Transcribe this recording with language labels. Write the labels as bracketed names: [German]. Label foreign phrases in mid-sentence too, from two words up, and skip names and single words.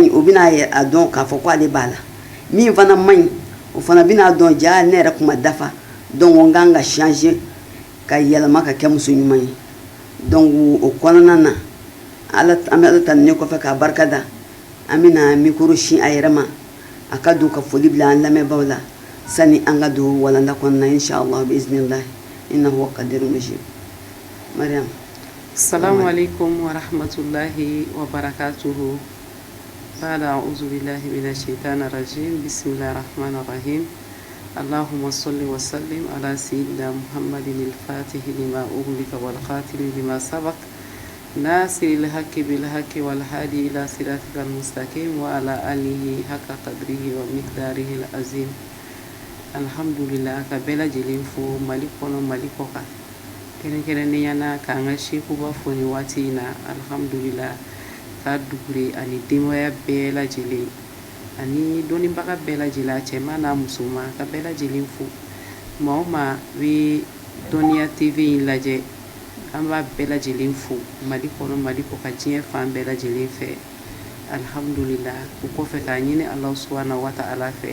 [Bambara] ɲi o bɛna a dɔn k'a fɔ ko ale b'a la min fana man ɲi o fana bɛna dɔn ja ne yɛrɛ kuma dafa donc n kan ka changer ka yɛlɛma ka kɛ muso ɲuman ye donc o kɔnɔna na ala an bɛ ala ta ne kɔfɛ k'a barika da an bɛna micro sin a yɛrɛ ma a ka don ka foli bila an lamɛnbaaw la sani an ka don walanda kɔnɔna [Arabic] إن شاء الله بإذن الله إنه قدير مجيد [Bambara] mariam [Arabic] السلام عليكم ورحمة الله وبركاته بعد أعوذ بالله من الشيطان الرجيم بسم الله الرحمن الرحيم اللهم صل وسلم على سيدنا محمد الفاتح لما أغلق والخاتم لما سبق ناصر الحق بالحق والهادي إلى صراطك المستقيم وعلى آله حق قدره ومقداره العظيم الحمد لله كبلا جلين فو ملكنا ملكك [Bambara] kɛrɛnkɛrɛn ne yana k'an ka sekuba fo ni waati in na alhamdulillah ka dugure ani denbaya bɛɛ lajɛlen ani dɔnnibaga bɛɛ lajɛlen a cɛman n'a musoman ka bɛɛ lajɛlen fo maa o maa bɛ dɔnniya tv in lajɛ an b'a bɛɛ lajɛlen fo mali kɔnɔ mali kɔ ka diɲɛ fan bɛɛ lajɛlen fɛ alhamdulillah o kɔfɛ k'a ɲini ala [Arabic] سبحانه وتعالى [Bambara] fɛ